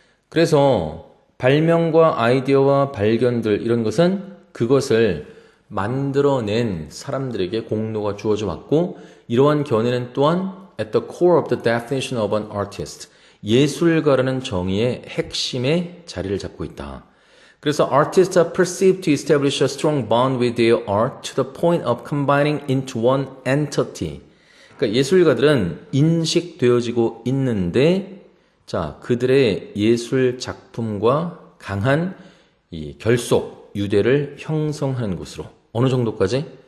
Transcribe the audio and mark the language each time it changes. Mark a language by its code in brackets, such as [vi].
[ko] 그래서 발명과 아이디어와 발견들 이런 것은 그것을 만들어낸 사람들에게 공로가 주어져 왔고 이러한 견해는 또한 [en] at the core of the definition of an artist [ko] 예술가라는 정의의 핵심에 자리를 잡고 있다. 그래서 [en] artists are perceived to establish a strong bond with their art to the point of combining into one entity. [ko] 그러니까 예술가들은 인식되어지고 있는데 자 그들의 예술 작품과 강한 이 결속, 유대를 형성하는 곳으로 어느 정도까지?